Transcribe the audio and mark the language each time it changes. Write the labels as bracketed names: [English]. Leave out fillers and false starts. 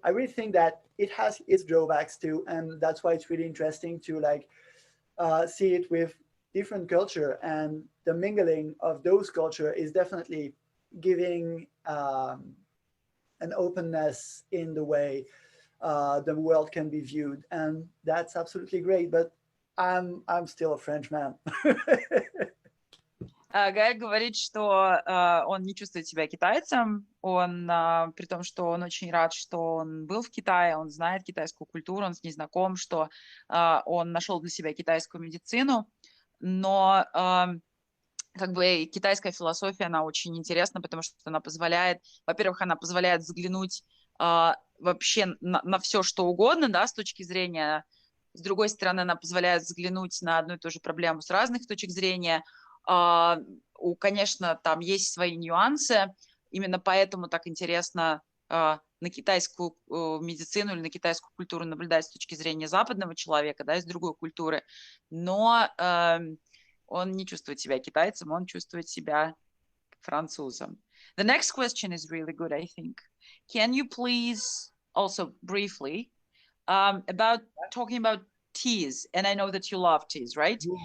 [English] I really think that it has its drawbacks too, and that's why it's really interesting to like see it with different culture, and the mingling of those culture is definitely giving an openness in the way the world can be viewed, and that's absolutely great. But I'm still a French man. [Russian] Гай говорит, что он не чувствует себя китайцем, он, при том, что он очень рад, что он был в Китае, он знает китайскую культуру, он с ней знаком, что он нашел для себя китайскую медицину, но как бы китайская философия, она очень интересна, потому что она позволяет, во-первых, она позволяет взглянуть вообще на все, что угодно, да, с точки зрения, с другой стороны, она позволяет взглянуть на одну и ту же проблему с разных точек зрения. Конечно, там есть свои нюансы, именно поэтому так интересно на китайскую медицину или на китайскую культуру наблюдать с точки зрения западного человека, да, из другой культуры, но он не чувствует себя китайцем, он чувствует себя французом. [English] The next question is really good, I think. Can you please also briefly about talking about teas, and I know that you love teas, right?